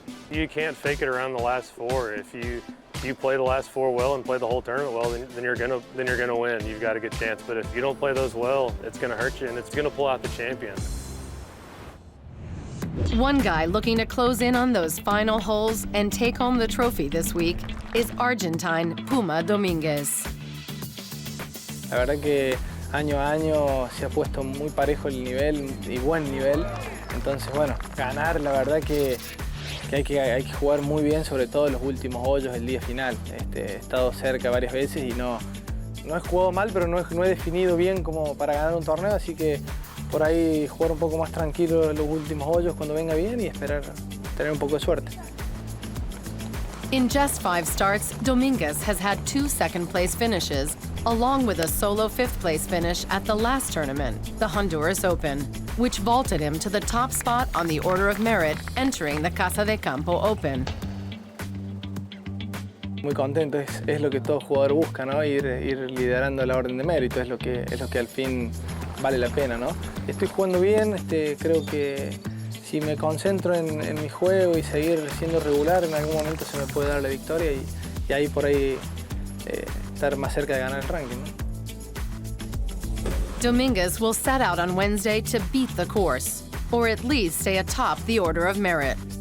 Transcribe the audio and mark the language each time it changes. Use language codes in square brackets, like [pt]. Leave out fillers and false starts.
[en] You can't fake it around the last 4. If you play the last 4 well and play the whole tournament well, then you're gonna win. You've got a good chance. But if you don't play those well, it's gonna hurt you and it's gonna pull out the champion. One guy looking to close in on those final holes and take home the trophy this week is Argentine Puma Dominguez. [es] La verdad que año a año se ha puesto muy parejo el nivel y buen nivel. Entonces, bueno, ganar, la verdad que hay que jugar muy bien, sobre todo en los últimos hoyos del día final. He estado cerca varias veces y no he jugado mal, pero no he definido bien como para ganar un torneo, así que por ahí jugar un poco más tranquilo en los últimos hoyos cuando venga bien y esperar tener un poco de suerte. [en] In just 5 starts, Dominguez has had 2 second-place finishes, along with a solo 5th-place finish at the last tournament, the Honduras Open, which vaulted him to the top spot on the order of merit entering the Casa de Campo Open. [es] Muy contento, es lo que todo jugador busca, ¿no? Ir liderando la orden de mérito, es lo que al fin vale la pena, ¿no? Estoy jugando bien, creo que si me concentro en mi juego y seguir siendo regular, en algún momento se me puede dar la victoria y ahí por ahí estar más cerca de ganar el ranking, ¿no? [en] Dominguez will set out on Wednesday to beat the course, or at least stay atop the order of merit.